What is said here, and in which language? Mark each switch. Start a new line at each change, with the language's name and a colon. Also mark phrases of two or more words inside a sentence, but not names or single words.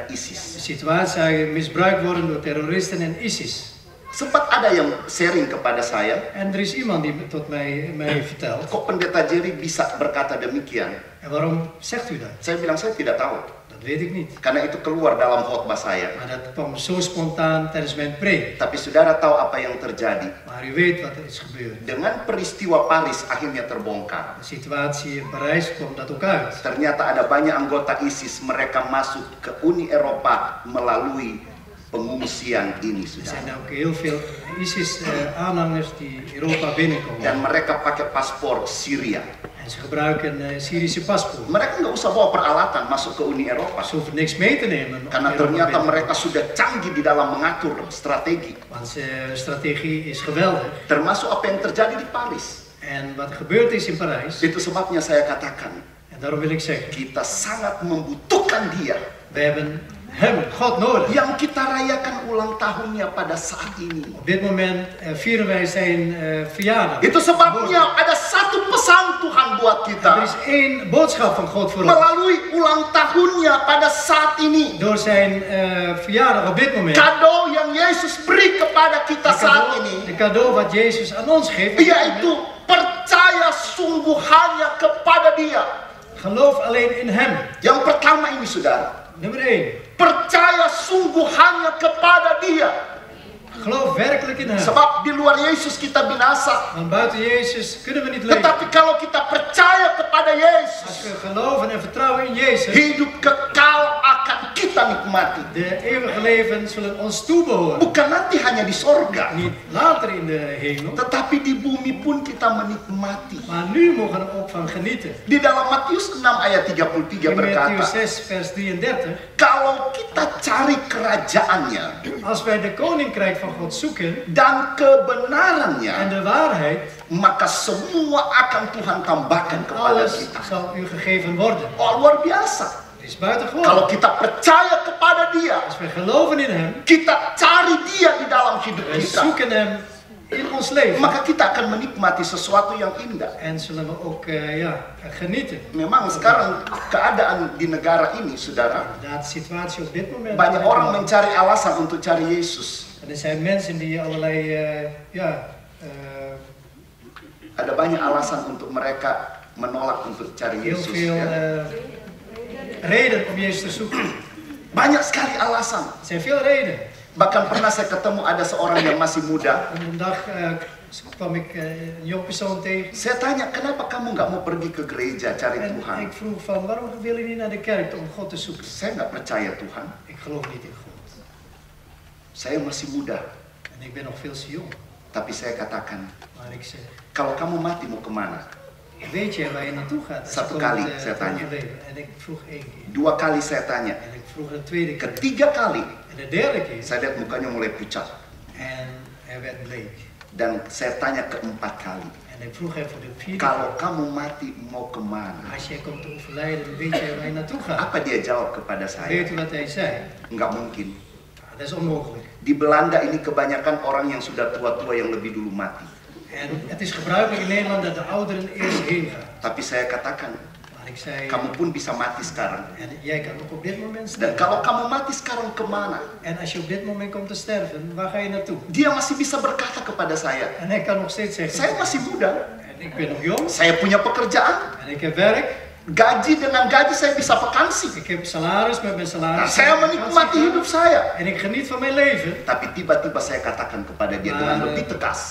Dutch: De ISIS. situatie misbruikt worden door terroristen en ISIS.
Indonesian: Sempat ada yang sharing kepada saya,
Dutch: En er is iemand die tot mij vertelt.
Indonesian: kok pendeta Jerry bisa berkata demikian?
Dutch: En waarom zegt u dat?
Indonesian: Saya bilang saya tidak tahu,
Dutch: Dat weet ik niet.
Indonesian: karena itu keluar dalam khotbah saya.
Dutch: Maar dat kwam zo spontaan tijdens mijn preek.
Indonesian: Tapi saudara tahu apa yang terjadi?
Dutch: Maar u weet wat er is gebeurd.
Indonesian: Dengan peristiwa Paris akhirnya terbongkar.
Dutch: De situatie in Parijs kwam dat ook uit.
Indonesian: Ternyata ada banyak anggota ISIS, mereka masuk ke Uni Eropa melalui pengungsian ini,
Dutch: Er
Indonesian: saudara.
Dutch: zijn ook heel veel ISIS-aanhangers die Europa binnenkomen.
Indonesian: Dan mereka pakai paspor Syria.
Dutch: En ze gebruiken Syrische paspoort.
Indonesian: Mereka nggak usah bawa peralatan masuk ke Uni Eropa.
Dutch: Ze hoeven niks mee te nemen. om
Indonesian: Karena
Dutch: Europa
Indonesian: ternyata
Dutch: binnen te
Indonesian: mereka sudah canggih di dalam mengatur strategi.
Dutch: komen. Want hun strategie is geweldig.
Indonesian: Termasuk apa yang terjadi di Paris.
Dutch: En wat gebeurd is in Parijs,
Indonesian: Itu sebabnya saya katakan,
Dutch: en daarom wil ik zeggen,
Indonesian: kita sangat membutuhkan dia.
Dutch: we hebben hem, God, nodig.
Indonesian: Yang kita rayakan ulang tahunnya pada saat ini.
Dutch: Op dit moment vieren wij zijn verjaardag.
Indonesian: Itu sebabnya ada satu pesan Tuhan buat
Dutch: Er
Indonesian: kita.
Dutch: is één boodschap van God voor ons.
Indonesian: Melalui ulang tahunnya pada saat ini.
Dutch: Door zijn verjaardag op dit moment.
Indonesian: Kado yang Yesus beri kepada kita saat
Dutch: De
Indonesian: ini.
Dutch: cadeau wat Jezus aan ons geeft. op dit moment.
Indonesian: Yaitu percaya sungguh hanya kepada dia.
Dutch: Geloof alleen in hem.
Indonesian: Yang pertama ini saudara.
Dutch: Nummer 1.
Indonesian: Percaya sungguh hanya kepada dia.
Dutch: Geloof werkelijk in hem.
Indonesian: Sebab di luar Yesus kita binasa.
Dutch: Want buiten Jezus kunnen we niet leven.
Indonesian: Tetapi kalau kita percaya kepada
Dutch: Als
Indonesian: Yesus,
Dutch: we geloven en vertrouwen in Jezus,
Indonesian: hidup kekal akan kita nikmati.
Dutch: de eeuwige leven zullen ons toebehoren.
Indonesian: Bukan nanti hanya di sorga,
Dutch: Niet later in de hemel,
Indonesian: tetapi di bumi pun kita menikmati.
Dutch: maar nu mogen we er ook van genieten.
Indonesian: Di dalam Matius 6 ayat 33
Dutch: In Mattheus
Indonesian: berkata,
Dutch: 6 vers 33.
Indonesian: kalau kita cari kerajaannya
Dutch: Als wij de koninkrijk van God zoeken
Indonesian: dan
Dutch: en
Indonesian: kebenarannya,
Dutch: de waarheid,
Indonesian: maka semua akan Tuhan tambahkan kepada
Dutch: alles
Indonesian: kita.
Dutch: zal u gegeven worden.
Indonesian: Oh, luar biasa.
Dutch: Het is buitengewoon.
Indonesian: Kalau kita percaya kepada dia,
Dutch: Als wij geloven in hem,
Indonesian: kita cari dia di dalam hidup
Dutch: wij
Indonesian: kita,
Dutch: zoeken hem in ons leven.
Indonesian: maka kita akan menikmati sesuatu yang indah.
Dutch: En zullen we ook genieten.
Indonesian: Memang sekarang keadaan di negara ini, saudara,
Dutch: Inderdaad, de situatie op dit moment.
Indonesian: banyak orang mencari alasan untuk cari Yesus.
Dutch: En er zijn mensen die allerlei
Indonesian: Ada banyak alasan untuk mereka menolak untuk cari
Dutch: heel
Indonesian: Yesus.
Dutch: veel
Indonesian: Ya.
Dutch: reden om Jezus te zoeken.
Indonesian: Banyak sekali alasan.
Dutch: Er zijn veel redenen.
Indonesian: Bahkan pernah saya ketemu ada seorang yang masih muda.
Dutch: En een dag kwam ik een jong persoon tegen.
Indonesian: Saya tanya, kenapa kamu nggak mau pergi ke gereja cari
Dutch: En
Indonesian: Tuhan?
Dutch: ik vroeg van, waarom wil je niet naar de kerk om God te zoeken?
Indonesian: Saya nggak percaya Tuhan.
Dutch: Ik geloof niet in God.
Indonesian: Saya masih muda.
Dutch: En ik ben nog veel te jong.
Indonesian: Tapi saya katakan,
Dutch: Maar ik zeg,
Indonesian: kalau kamu mati mau kemana?
Dutch: weet jij waar je naartoe gaat? als je
Indonesian: Satu
Dutch: komt,
Indonesian: kali
Dutch: terug
Indonesian: saya tanya.
Dutch: in leven? En ik vroeg 1 keer.
Indonesian: 2 kali saya tanya.
Dutch: En ik vroeg een tweede keer.
Indonesian: Ketiga kali,
Dutch: En de derde keer.
Indonesian: saya lihat mukanya mulai pucat.
Dutch: En hij werd bleek.
Indonesian: Dan saya tanya keempat kali,
Dutch: En ik vroeg hem voor de vierde
Indonesian: kalau
Dutch: keer.
Indonesian: kamu mati mau kemana?
Dutch: Als jij komt te overlijden, weet jij waar je naartoe gaat?
Indonesian: Apa dia jawab kepada
Dutch: Weet
Indonesian: saya?
Dutch: u wat hij zei?
Indonesian: Nggak mungkin.
Dutch: Nou, dat is onmogelijk.
Indonesian: Di Belanda ini kebanyakan orang yang sudah tua-tua yang lebih dulu mati.
Dutch: En het is gebruikelijk in Nederland dat de ouderen eerst heen gaan.
Indonesian: Tapi saya katakan,
Dutch: Maar ik zei,
Indonesian: kamu pun bisa mati sekarang.
Dutch: en jij kan ook op dit moment
Indonesian: Dan
Dutch: sterven.
Indonesian: kalau kamu mati sekarang kemana?
Dutch: En als je op dit moment komt te sterven, waar ga je naartoe?
Indonesian: Dia masih bisa berkata kepada saya,
Dutch: En hij kan nog steeds
Indonesian: saya
Dutch: zeggen,
Indonesian: masih muda,
Dutch: en ik ben nog jong,
Indonesian: saya punya pekerjaan,
Dutch: en ik heb werk,
Indonesian: gaji dengan gaji saya bisa vakansi.
Dutch: ik heb salaris met mijn
Indonesian: Nah,
Dutch: salaris.
Indonesian: saya menikmati hidup saya.
Dutch: En ik geniet van mijn leven.
Indonesian: Tapi tiba-tiba saya katakan kepada dia dengan lebih tegas,